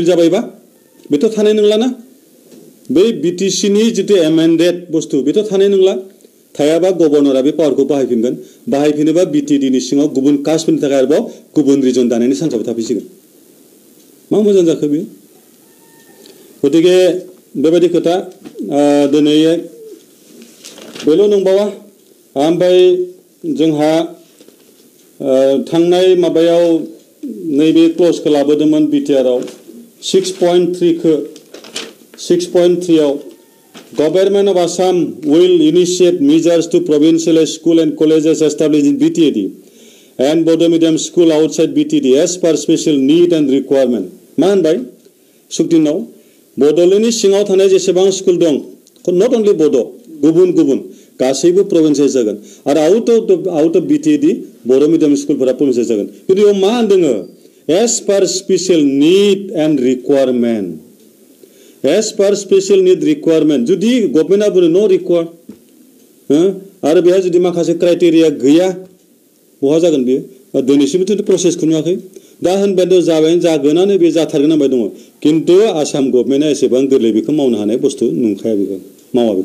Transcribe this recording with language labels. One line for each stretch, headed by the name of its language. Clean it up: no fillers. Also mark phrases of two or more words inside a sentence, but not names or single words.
Bodo: जाबायबा बेथ' थानाय नंलाना बै बिटिसिनि जितु एमेन्डेड बुस्थु बेथ' थानाय नंला थायाबा गभर्नरा बे पावारखौ बाहायफिनगोन बाहायफिनोबा बिटिडिनि सिङाव गुबुन कास्टफोरनि थाखाय आरोबाव गुबुन रिजन दानायनि चान्सआबो थाफैसिगोन मा मोजां जाखो बेयो गतिके बेबायदि खोथा दिनै बेल' नंबावा ओमफ्राय जोंहा थांनाय माबायाव नैबे क्ल'जखौ लाबोदोंमोन बिटिआरआव
English: 6.3 आव Government of Assam will initiate measures to provincial school and colleges established in BTD and Bodo medium school outside BTD as per special need and requirement.
Bodo: मा होनबाय सुक्तिनाव बड'लेण्डनि सिङाव थानाय जेसेबां स्कुल दं
English: not only
Bodo: बड' गुबुन गासैबो प्रभिन्सियेल जागोन आरो
English: out of BTD
Bodo: बर' मिडियाम स्कुलफोरा प्रभिन्सियेल जागोन खिन्थु बेयाव मा होनदों
English: as per special need and requirement as per special need requirement
Bodo: जुदि गभर्नमेन्टआ बुङो नो रिक्वायर आरो बेहा जुदि माखासे क्राइटेरिया गैया बहा जागोन बेयो दिनैसिमबोथ' प्रसेसखौ नुवाखै दा होनबाय जागोनानो बे जाथारगोन होनबाय दङ खिन्थु आसाम गभर्नमेन्टआ एसेबां गोरलै बेखौ मावनो हानाय बुस्थु नंखाया बेखौ मावा बेखौ